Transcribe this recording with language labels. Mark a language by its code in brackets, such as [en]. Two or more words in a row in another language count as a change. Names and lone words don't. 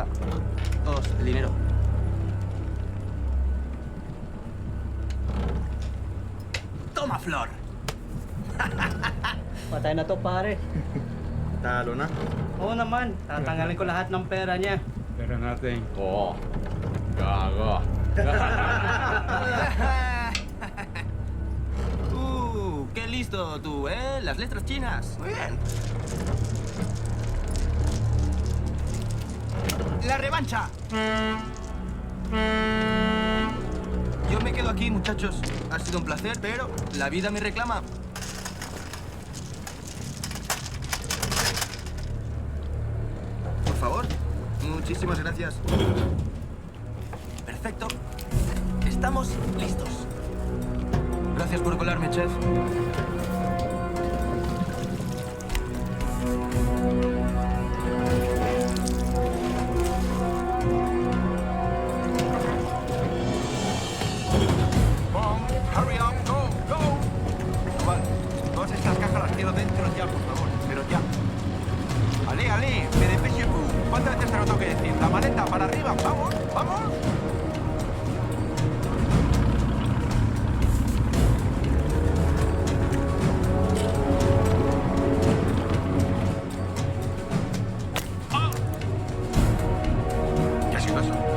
[es] Todos, el dinero. Toma, Flor. [tl] Patay na to, pare. Talo na. Oo naman, tatanggalin ko lahat ng pera niya. Pera natin. Oo. Gago. [es] Qué listo tú, ¿eh? Las letras chinas. Muy bien. La revancha. Yo me quedo aquí, muchachos. Ha sido un placer, pero la vida me reclama. Por favor. Muchísimas gracias. Perfecto. Estamos listos. Gracias por colarme, chef. [en] Hurry up, go, go. [es] Vale, todas estas cajas las quiero dentro ya, por favor, pero ya. [fr] Ali, me dépêchez vous. [es] ¿Cuántas veces te lo tengo que decir? La maleta para arriba, vamos, vamos. ¿Qué ha sido eso?